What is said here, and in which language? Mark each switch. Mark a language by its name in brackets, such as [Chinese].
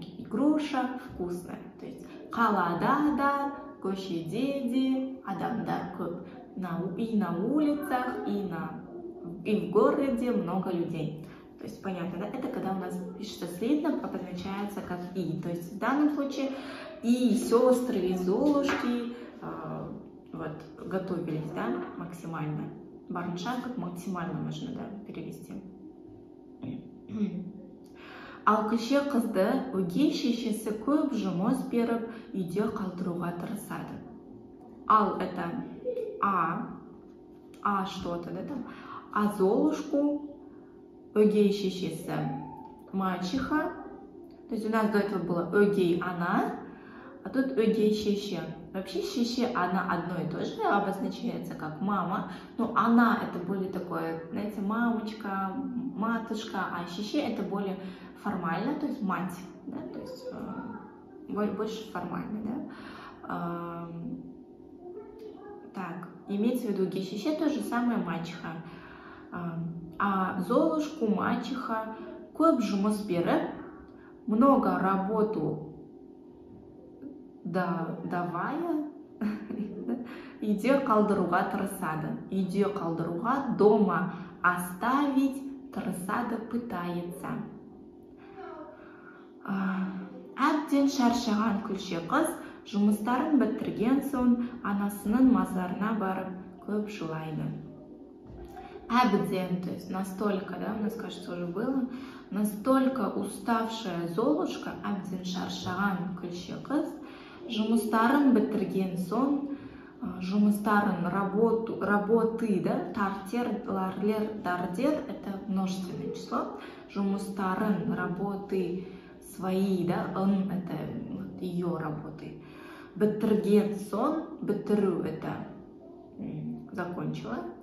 [Russian] груша вкусная, то есть [Kazakh] қалада да, көшеде де адамдар көп, [Russian] и на улицах, и в городе много людей. То есть понятно, да? Это когда у нас пишется слитно, обозначается как и. То есть в данном случае и сестры, и золушки вот, готовились, да, максимально. Барынша как максимально можно, да, перевести. [Kazakh] Ал кіші қызды өгей шешесі көп жұмыс беріп, үйде қалдыруға тырысады. [Russian] Ал это что-то, да, там. А Золушку [Kazakh] өгей шешесі [Russian] мачеха. То есть у нас до этого было өгей она, а тут өгей шеше. Вообще шеше, она одно и то же обозначается как мама, но она это более такое, знаете, мамочка, матушка, а шеше это более формально, то есть мать, да, то есть больше формально, да. Так, имеется в виду гешеше, то же самое мачеха. А Золушку мачеха [Kazakh] көп жұмыс беріп, [Russian] много работу давая, [Kazakh] үйде қалдыруға тырысады. Үйде қалдыруға, [Russian] дома оставить, [Kazakh] тырысады, [Russian] пытается. [Kazakh] Әбден шаршаған күлше қыз жұмыстарын бітірген соң анасының мазарына барып көп жылайды. [Russian] Әбден, то есть настолько, да, у нас, кажется, уже было, настолько уставшая Золушка, [Kazakh] әбден шаршаған күлше қыз, жұмыстарын бітірген соң, [Russian] жұмыстарын, работы, да, тартер, ларлер, дардер, это множественное число, жұмыстарын, работы свои, да, это ее работы, [Kazakh] бітірген соң, бітіру, [Russian] это закончила,